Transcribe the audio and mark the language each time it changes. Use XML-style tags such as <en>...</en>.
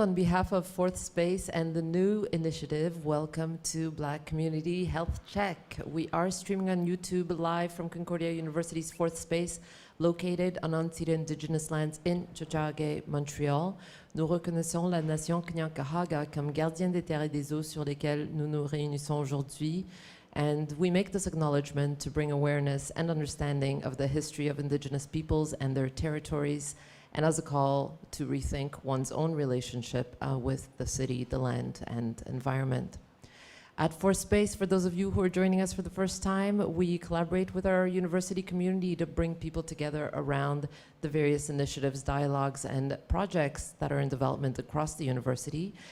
<en>On behalf of Fourth Space and the new initiative, welcome to Black Community Health Check. We are streaming on YouTube live from Concordia University's Fourth Space, located on Antira Indigenous lands in Tiohtià:ke, Montreal.</en> <fr>Nous reconnaissons la nation Kanien'kehá:ka comme gardienne des terres et des eaux sur lesquelles nous nous réunissons aujourd'hui.</fr> <en>And we make this acknowledgement to bring awareness and understanding of the history of Indigenous peoples and their territories, and as a call to rethink one's own relationship with the city, the land, and environment. At Fourth Space, for those of you who are joining us for the first time, we collaborate with our university community to bring people together around the various initiatives, dialogues, and projects that are in development across the university.</en>